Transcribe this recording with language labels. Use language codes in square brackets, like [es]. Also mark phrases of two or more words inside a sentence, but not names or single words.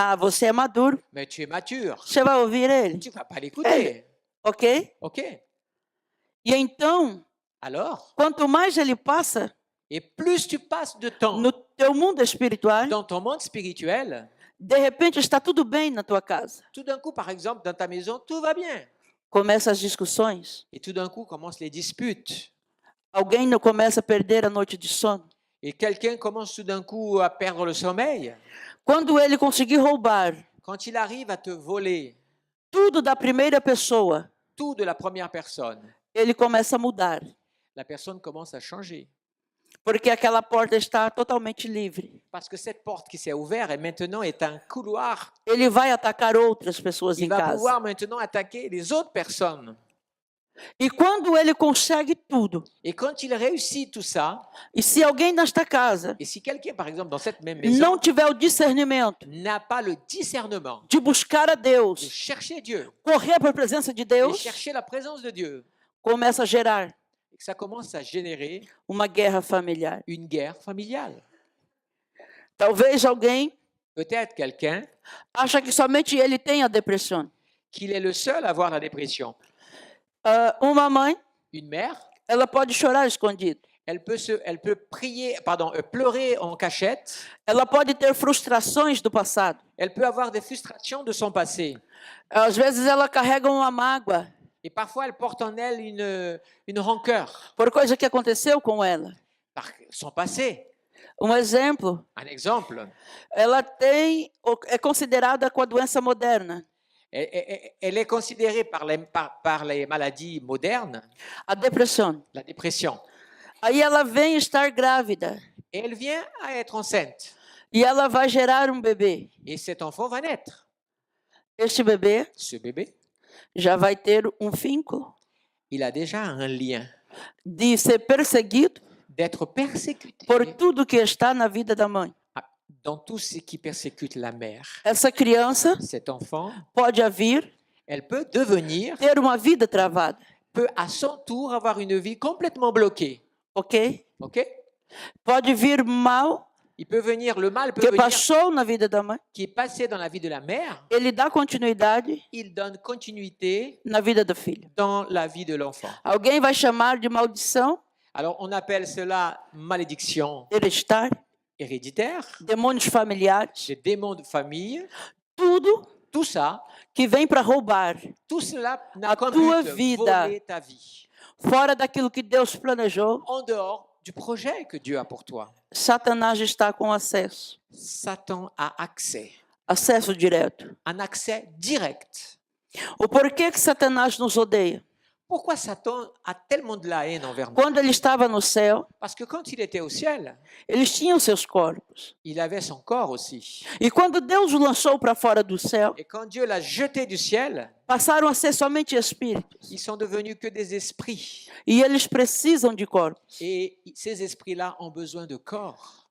[pt] Ah, você é maduro. [fr] Mais tu es mature. [pt] Você vai ouvir ele, [fr] Tu vas pas l'écouter. [pt] ok? [fr] OK? [pt] E então, [fr] Alors, [pt] quanto mais ele passa [fr] et plus tu passes de temps [pt] no teu mundo espiritual, [fr] dans ton monde spirituel, [pt] de repente está tudo bem na tua casa. [fr] tout d'un coup, par exemple, dans ta maison, tout va bien. [pt] Começam as discussões. [fr] Et tout d'un coup, commencent les disputes. [pt] Alguém não começa a perder a noite de sono. [fr] Et quelqu'un commence tout d'un coup à perdre le sommeil. [pt] Quando ele conseguir roubar [fr] Quand il arrive à te voler [pt] tudo da primeira pessoa, [fr] tout de la première personne, [pt] ele começa a mudar, [fr] la personne commence à changer. [pt] porque aquela porta está totalmente livre. [fr] Parce que cette porte qui s'est ouverte et maintenant est un couloir. [pt] Ele vai atacar outras pessoas [fr] Il [pt] em [fr] va [pt] casa. [fr] pouvoir maintenant attaquer les autres personnes. [pt] E quando ele consegue tudo, [fr] Et quand il réussit tout ça, [pt] e se alguém nesta casa [fr] et si quelqu'un, par exemple, dans cette même maison, [pt] não tiver o discernimento [fr] n'a pas le discernement [pt] de buscar a [fr] de [pt] Deus, [fr] chercher Dieu [pt] correr para a presença de [fr] et [pt] Deus, [fr] chercher la présence de Dieu, [pt] começa a gerar [fr] et que ça commence à générer [pt] uma guerra familiar. [fr] une guerre familiale. [pt] Talvez alguém [fr] Peut-être quelqu'un [pt] acha que somente ele tem a depressão. [fr] qu'il est le seul à avoir la dépression. [pt] Uma mãe, [fr] Une mère, [pt] ela pode chorar escondido. [fr] elle peut pleurer en cachette. [pt] Ela pode ter frustrações do passado. [fr] Elle peut avoir des frustrations de son passé. [pt] Às vezes ela carrega uma mágoa [fr] Et parfois, elle porte en elle une rancœur [pt] por coisa que aconteceu com ela. [fr] par son passé. [pt] Um exemplo, [fr] Un exemple, [pt] ela é considerada com a doença moderna, [fr] elle est considérée par les maladies modernes, [pt] a depressão. [fr] la dépression. [pt] Aí ela vem estar grávida [fr] Et elle vient à être enceinte. [pt] e ela vai gerar um bebê. [fr] Et cet enfant va naître. [pt] Este bebê [fr] Ce bébé, [pt] já vai ter um vínculo [fr] il a déjà un lien [pt] de ser perseguido [fr] d'être persécuté [pt] por tudo que está na vida da mãe. [fr] dans tout ce qui persécute la mère. [pt] Essa criança [fr] Cet enfant, [pt] pode vir [fr] elle peut devenir, [pt] ter uma vida travada, [fr] peut à son tour avoir une vie complètement bloquée. [pt] ok? [fr] OK? [pt] Pode vir mal [fr] Il peut venir, le mal peut [pt] que [fr] venir, [pt] passou na vida da mãe, [fr] qui est passé dans la vie de la mère, [pt] ele dá continuidade [fr] il donne continuité [pt] na vida do filho. [fr] dans la vie de l'enfant. [pt] Alguém vai chamar de maldição [fr] Alors, on appelle cela malédiction [pt] hereditária, [fr] héréditaire, [pt] demônios familiares, [fr] des démons de famille. [pt] tudo [fr] Tout ça, [pt] que vem para roubar, [fr] tout cela [pt] A [fr] n'a comme [pt] tua [fr] but [pt] vida. [fr] voler ta vie, [pt] fora daquilo que Deus planejou. [fr] en dehors du projet que Dieu a pour toi. [pt] Satanás está com acesso, [fr] Satan a accès, [pt] acesso direto. [fr] un accès direct. [pt] O porquê que Satanás nos odeia? [fr] Pourquoi Satan a tellement de la haine envers nous? [pt] Quando ele estava no céu, [fr] Parce que quand il était au ciel, [pt] eles tinham seus corpos. [fr] il avait son corps aussi. [pt] E quando Deus o lançou para fora do céu, [fr] Et quand Dieu l'a jeté du ciel, [pt] passaram a ser somente espíritos. [fr] ils sont devenus que des esprits. [pt] E eles precisam de corpos. [fr] Et ces esprits-là ont besoin de corps.